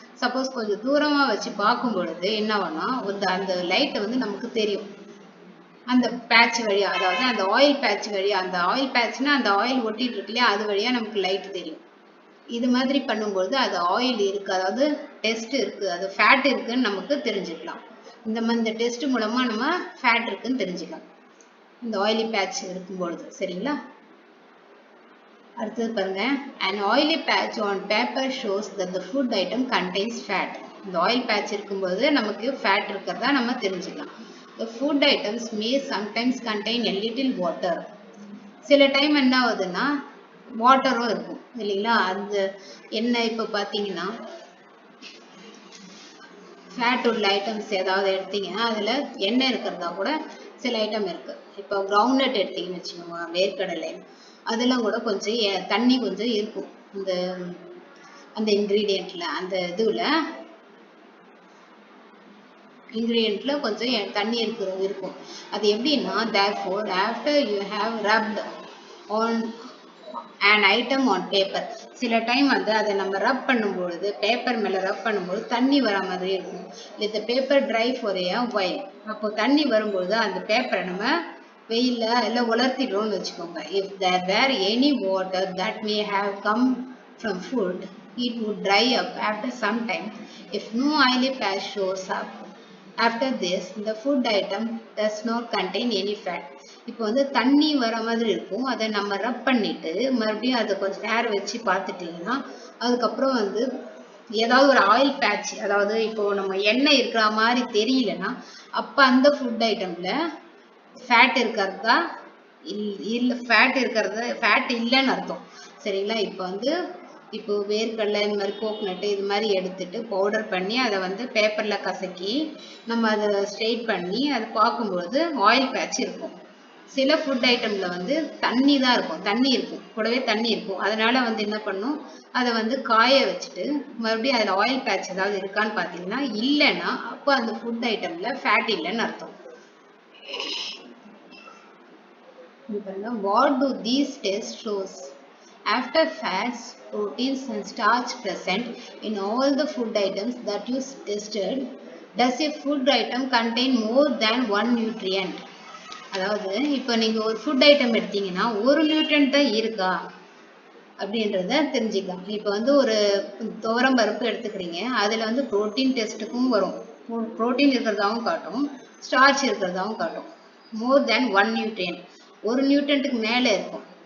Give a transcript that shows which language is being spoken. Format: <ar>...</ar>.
<ta>Suppose கொஞ்சம் தூரமாக வச்சு பார்க்கும் பொழுது என்ன ஆகும்னா அந்த லைட்டை வந்து நமக்கு தெரியும் அந்த பேட்ச் வழியா, அதாவது அந்த ஆயில் பேட்ச் வழியா, அந்த ஆயில் பேட்ச்னா அந்த ஆயில் ஒட்டிட்டு இருக்கு இல்லையா, அது வழியா நமக்கு லைட் தெரியும். இது மாதிரி பண்ணும்போது அது ஆயில் இருக்கு, அதாவது டெஸ்ட் இருக்கு, அது ஃபேட் இருக்குன்னு நமக்கு தெரிஞ்சுக்கலாம். இந்த டெஸ்ட் மூலமா நம்ம ஃபேட் இருக்குன்னு தெரிஞ்சுக்கலாம். இந்த oily patch இருக்கும்பொழுது சரிங்களா. அடுத்தது பாருங்க,</ta> <en>an oily patch on paper shows that the food item contains fat.</en> <ta>இந்த oil patch இருக்கும்போது நமக்கு fat இருக்கிறதா நம்ம தெரிஞ்சுக்கலாம்.</ta> <en>The food items may sometimes contain a little water.</en> <ta>சில டைம் என்ன ஆகுதுன்னா வாட்டரும் இருக்கும் இல்லைங்களா. அந்த என்ன இப்போ பார்த்தீங்கன்னா ஃபேட் உள்ள ஐட்டம்ஸ் ஏதாவது எடுத்தீங்கன்னா அதில் எண்ணெய் இருக்கிறதா கூட சில ஐட்டம் இருக்குது. இப்போ கிரவுண்ட்நட் எடுத்தீங்கன்னு வச்சுக்கோங்க, வேர்க்கடலை, அதெல்லாம் கூட கொஞ்சம் தண்ணி கொஞ்சம் இருக்கும் இந்த அந்த இன்க்ரீடியண்ட்டில், அந்த இன்க்ரீடியண்ட்ல கொஞ்சம் தண்ணி இருக்கும். அது எப்படின்னா,</ta> <en>therefore after you have rubbed on an item on paper,</en> <ta>சில டைம் வந்து அதை நம்ம ரப் பண்ணும்பொழுது, பேப்பர் மேல ரப் பண்ணும்போது தண்ணி வர மாதிரி இருக்கும்.</ta> <en>let the paper dry for a while.</en> <ta>அப்போ தண்ணி வரும்பொழுது அந்த பேப்பரை நம்ம வெயில்ல எல்லாம் உலர்த்திடுறோம்னு வச்சுக்கோங்க.</ta> <en>if there were any water that may have come from food, it would dry up after some time. if no oily patch shows up after this, the food item does not contain any fat.</en> <ta>இப்போ வந்து தண்ணி வர மாதிரி இருக்கும், அதை நம்ம ரப் பண்ணிட்டு மறுபடியும் அதை கொஞ்சம் நேரம் வச்சு பார்த்துட்டீங்கன்னா அதுக்கப்புறம் வந்து ஏதாவது ஒரு ஆயில் பேட்ச், அதாவது இப்போ நம்ம எண்ணெய் இருக்கிற மாதிரி தெரியலன்னா அப்போ அந்த ஃபுட் ஐட்டம்ல ஃபேட் இருக்கிறதா இல்லை ஃபேட் இல்லைன்னு அர்த்தம் சரிங்களா. இப்போ வேர்க்கடலை இந்த மாதிரி கோக்னட்டு இது மாதிரி எடுத்துட்டு பவுடர் பண்ணி அதை வந்து பேப்பரில் கசக்கி நம்ம அதை ஸ்ட்ரெயிட் பண்ணி அதை பார்க்கும்பொழுது ஆயில் பேட்ச் இருக்கும். சில ஃபுட் ஐட்டமில் வந்து தண்ணி தான் இருக்கும், கூடவே தண்ணி இருக்கும். அதனால வந்து என்ன பண்ணும், அதை வந்து காய வச்சுட்டு மறுபடியும் அதில் ஆயில் பேட்ச் ஏதாவது இருக்கான்னு பார்த்தீங்கன்னா இல்லைன்னா அப்போ அந்த ஃபுட் ஐட்டமில் ஃபேட் இல்லைன்னு அர்த்தம்.</ta> <en>What do these tests shows? After fats, proteins and starch present in all the food items that you tested, does a food item contain more than one nutrient?</en> <ta>அதாவது இப்போ நீங்க ஒரு ஃபுட் ஐட்டம் எடுத்தீங்கன்னா ஒரு nutrient தான் இருக்கா அப்படின்றத தெரிஞ்சுக்கலாம். இப்போ வந்து ஒரு துவரம் பருப்பு எடுத்துக்கிறீங்க, அதில் வந்து ப்ரோட்டீன் டெஸ்ட்டுக்கும் வரும், ப்ரோட்டீன் இருக்கிறதாவும் காட்டும், ஸ்டார்ச் இருக்கிறதாவும் காட்டும்.</ta> <en>more than one nutrient,</en> <ta>ஒரு நியூட்ரியன்ட்டுக்கு மேலே இருக்கும்.</ta>